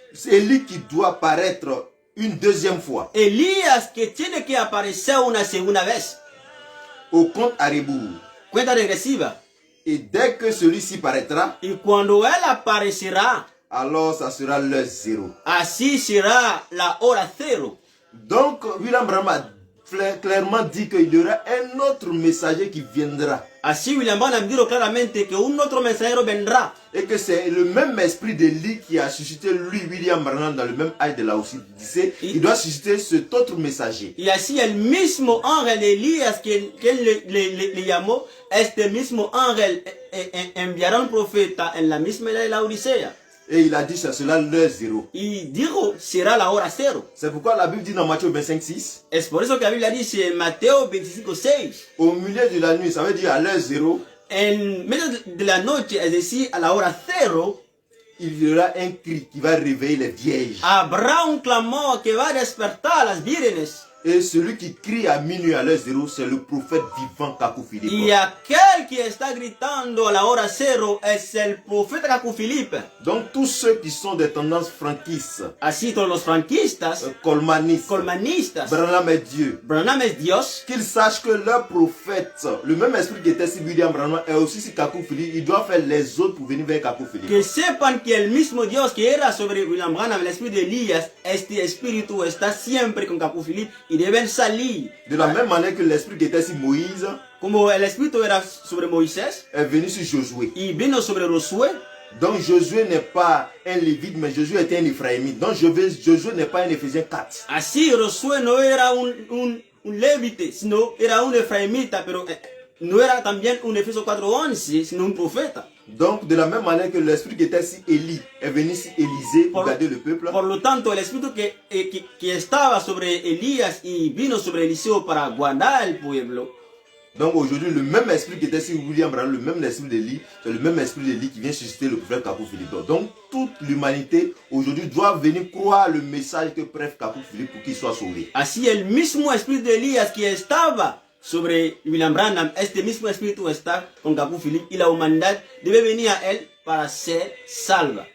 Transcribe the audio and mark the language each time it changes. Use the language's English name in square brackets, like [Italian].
[French] Élie qui doit paraître une deuxième fois. [Spanish] Elías que tiene que aparecer una segunda vez. [French] Au compte à rebours. [Spanish] Cuenta regresiva. [French] Et dès que celui-ci paraîtra, [Spanish] Y cuando él aparecerá, [French] alors ça sera l'heure zéro. [Spanish] así será la hora cero. [French] Donc, William Branham a clairement dit qu'il y aura un autre messager qui viendra. [Spanish] Así William Branham dijo claramente que un otro mensajero vendrá. [French] Et que c'est le même esprit d'Élie qui a suscité lui, William Branham, dans le même âge de la Odyssée. Il doit susciter cet autre messager. [Spanish] Y así el mismo ángel de Elías que le llamó, este mismo ángel enviará un profeta en la misma edad de la Odisea. [French] Et il a dit c'est cela l'heure zéro. [Spanish] Y dijo, será la hora cero. [French] C'est pourquoi la Bible dit dans Matthieu 25:6. [Spanish] Es por eso que la Biblia dice en Mateo 25:6. [French] Au milieu de la nuit, ça veut dire à l'heure zéro. [Spanish] En medio de la noche, es decir, a la hora cero, [French] il y aura un cri qui va réveiller les vierges. [Spanish] habrá un clamor que va a despertar a las vírgenes. [French] Et celui qui crie à minuit à l'heure zéro, c'est le prophète vivant Kakou Philippe. [Spanish] Y aquel que está gritando a la hora cero es el profeta Kakou Philippe. [French] Donc tous ceux qui sont des tendances franquistes, [Spanish] Así todos los franquistas, [French] colmanistes, [Spanish] colmanistas, [French] Branham est Dieu, [Spanish] Branham es Dios, [French] qu'ils sachent que leur prophète, le même esprit qui était sur William Branham, est aussi sur Kakou Philippe. Il doit faire les autres pour venir vers Kakou Philippe. [Spanish] que sepan que el mismo Dios que era sobre William Branham, el espíritu de Elías, este espíritu está siempre con Kakou Philippe y deben salir. [French] De la même manière que l'esprit qui était sur Moïse [Spanish] Como el espíritu era sobre Moisés [French] est venu sur Josué. [Spanish] y vino sobre Josué. [French] Donc Josué n'est pas un lévite, mais Josué était un Éphraïmite. Donc Josué n'est pas un Éphésiens 4. [Spanish] Así Josué no era un levite, sino era un efraimita, pero no era también un Efesios 4:11, sino un profeta. [French] Donc de la même manière que l'esprit qui était sur Élie est venu sur Élisée pour garder le peuple. [Spanish] Por lo tanto, el espíritu que estaba sobre Elías y vino sobre Eliseo para guardar el pueblo. [French] Donc aujourd'hui, le même esprit qui était sur William Branham, le même esprit d'Élie, c'est le même esprit d'Élie qui vient susciter le prophète Kakou Philippe. Donc toute l'humanité aujourd'hui doit venir croire le message que prêche Kakou Philippe pour qu'il soit sauvé. [Spanish] Así el mismo espíritu de Elías que estaba sobre William Branham, este mismo espíritu está con Kakou Philippe y la humanidad debe venir a él para ser salva.